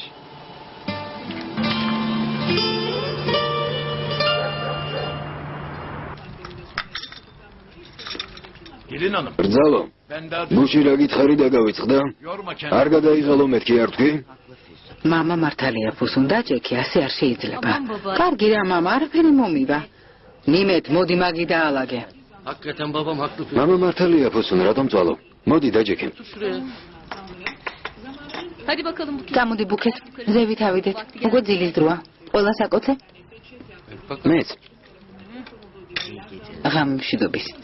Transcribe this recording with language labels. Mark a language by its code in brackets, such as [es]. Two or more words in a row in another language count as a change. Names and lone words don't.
[ka] ბრძალო, გუში რა გითხარი და გავიწყდა? არ გადაიღალო მეთქი არ თქვი? მამა მართალია, ფუსუნ დაჭექი, ასე არ შეიძლება. კარგი რა, მამა, არაფერი მომივა. ნიმეთ, მოდი მაგი დაალაგე. [tr] Hakikaten babam haklı. [ka] მამა მართალია, ფუსუნ, რატომ წვალო? მოდი დაჭექი. [tr] Hadi bakalım bu [ka] გამოდი ბუქეთ, ზევით ავიდეთ. უკვე ძილის დროა. ყველა საკოცე? მეც. ღამშიდობის.